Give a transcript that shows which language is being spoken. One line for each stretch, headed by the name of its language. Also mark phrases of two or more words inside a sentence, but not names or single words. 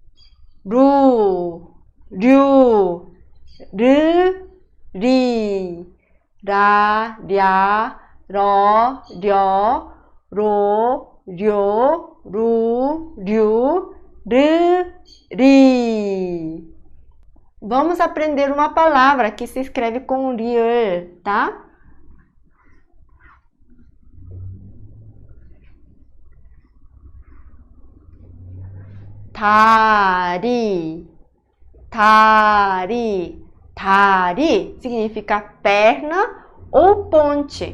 Korean: 루, 류, 르, 리, 라, 랴, 러, 려, 로, 료, 루, 류, 르, 리.
Portuguese: Vamos aprender uma palavra que se escreve com riel, tá?
Korean: 다리, 다리, 다리
Portuguese: significa perna ou ponte.